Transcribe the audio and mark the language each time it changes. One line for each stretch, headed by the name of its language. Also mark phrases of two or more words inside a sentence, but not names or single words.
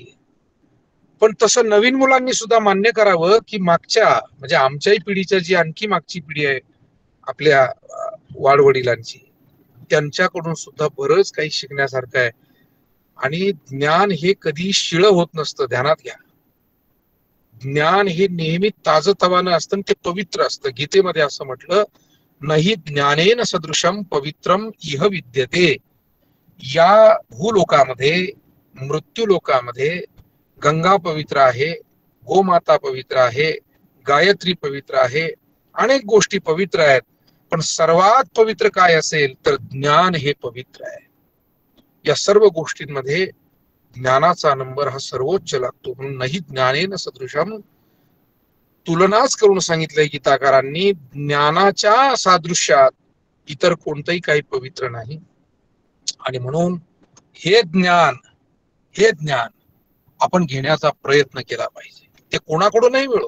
Marathi: पण तसं नवीन मुलांनी सुद्धा मान्य करावं की मागच्या, म्हणजे आमच्याही पिढीच्या जी आणखी मागची पिढी आहे आपल्या वाडवडिलांची, त्यांच्याकडून सुद्धा बरंच काही शिकण्यासारखं आहे. आणि ज्ञान हे कधी शिळं होत नसतं, ध्यानात घ्या. ज्ञान हे नेहमी ताजतवानं असतं, ते पवित्र असतं. गीतेमध्ये असं म्हटलं,
Sanskrit: नाही ज्ञानेन सदृशम पवित्रम इह विद्यते.
Marathi: या भूलोकामध्ये, मृत्यू लोकामध्ये गंगा पवित्र आहे, गोमाता पवित्र आहे, गायत्री पवित्र आहे, अनेक गोष्टी पवित्र आहेत, पण सर्वात पवित्र काय असेल तर ज्ञान हे पवित्र आहे. या सर्व गोष्टींमध्ये ज्ञानाचा नंबर हा सर्वोच्च लागतो.
Sanskrit: म्हणून नाही ज्ञानेन सदृशम,
Marathi: तुलनाच करून सांगितलंय गीताकारांनी, ज्ञानाच्या सादृश्यात इतर कोणतंही काही पवित्र नाही. आणि म्हणून हे ज्ञान आपण घेण्याचा प्रयत्न केला पाहिजे. ते कोणाकडूनही मिळो.